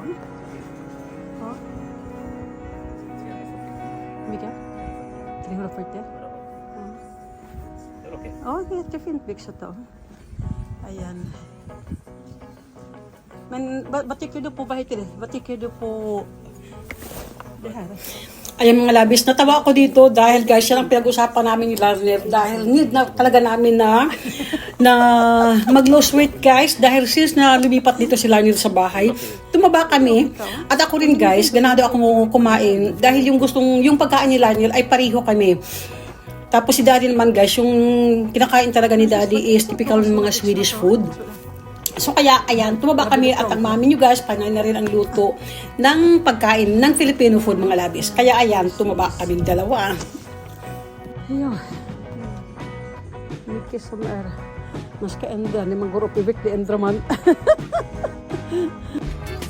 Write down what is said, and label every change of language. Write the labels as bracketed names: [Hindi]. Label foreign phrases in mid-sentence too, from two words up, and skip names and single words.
[Swedish] Ja. Vilka? 340? Ja, jättefint byxat då. [Filipino] Ayan. [Swedish] Men vad tycker du på, vad heter det? Vad tycker du på det här? [Filipino] Ayan mga labis, natawa ako dito dahil guys, yan ang pinag-usapan namin ni Larner dahil need na talaga namin na mag- [English] lose weight [Filipino] guys dahil since na lumipat dito si Larner sa bahay, tumaba kami at ako rin guys, ganado ako kumain dahil yung pagkain ni Larner ay pariho kami. Tapos si Daddy naman guys, yung kinakain talaga ni Daddy is typical ng mga [English] Swedish food. [Filipino] So kaya, ayan, tumaba kami at ang mami nyo guys, panay na rin ang luto ng pagkain ng [English] Filipino food [Filipino] mga labis. Kaya ayan, tumaba kami dalawa. [Swedish] Ja. Mycket som är... Man ska ändra när man går upp i vikt, det ändrar man.